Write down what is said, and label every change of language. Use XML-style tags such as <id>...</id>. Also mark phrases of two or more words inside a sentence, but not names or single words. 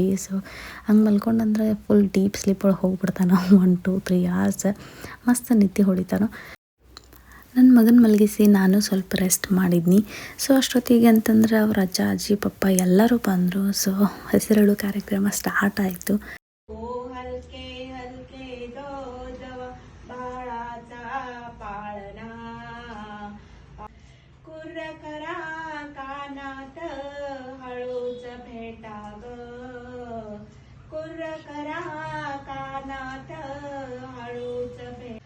<kn>ಸೊ ಹಂಗೆ ಮಲ್ಕೊಂಡಂದ್ರೆ</kn> <en>full deep sleep</en> <kn>ಒಳಗೆ ಹೋಗ್ಬಿಡ್ತಾನೆ. 1, 2, 3 hours ಮಸ್ತ್ ನಿದ್ದೆ ಹೊಡಿತಾನು. ನನ್ನ ಮಗನ ಮಲಗಿಸಿ ನಾನು ಸ್ವಲ್ಪ ರೆಸ್ಟ್ ಮಾಡಿದ್ನಿ. ಸೊ ಅಷ್ಟೊತ್ತಿಗೆ ಅಂತಂದ್ರೆ ಅವ್ರ ಅಜ್ಜ ಅಜ್ಜಿ ಪಪ್ಪ ಎಲ್ಲರೂ ಬಂದರು. ಸೊ ಹೆಸರಿಡೋ ಕಾರ್ಯಕ್ರಮ ಸ್ಟಾರ್ಟ್ ಆಯಿತು.</kn> <mr>करा कानात हळूच भेटा ग, कुर्र करा कानात हळूच भेट.</mr>